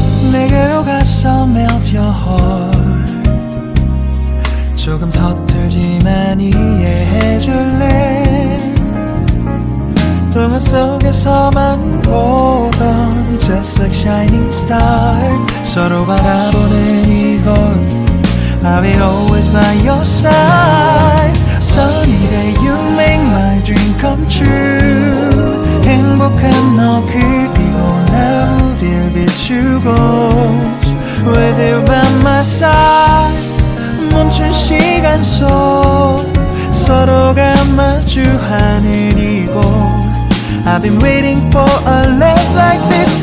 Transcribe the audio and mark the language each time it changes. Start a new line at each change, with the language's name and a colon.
Korean: 내게로 가서
English: melt your heart.
Korean: 조금 서툴지만 이해해줄래. 동화 속에서만 보던
English: Just like shining star.
Korean: 서로 바라보는 이곳
English: I will always by your side. Sunny day you make my dream come true.
Korean: 행복한 너 그리고 나 우릴 비추고
English: With you by my side.
Korean: 멈춘 시간 속 서로가 마주하는 이곳
English: I've been waiting for a love like this.